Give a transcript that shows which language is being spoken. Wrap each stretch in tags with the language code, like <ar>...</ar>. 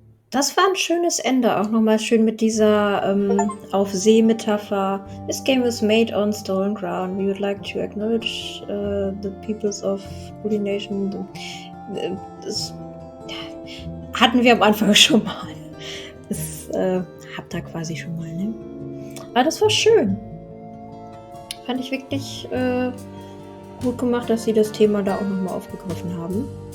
<de>Das war ein schönes Ende, auch nochmal schön mit dieser Auf-See-Metapher.</de> <en>This game was made on stolen ground. We would like to acknowledge the peoples of Holy Nation.</en> <de>Das hatten wir am Anfang schon mal. Das habt ihr quasi schon mal, ne? Aber das war schön. Fand ich wirklich gut gemacht, dass sie das Thema da auch nochmal aufgegriffen haben.</de>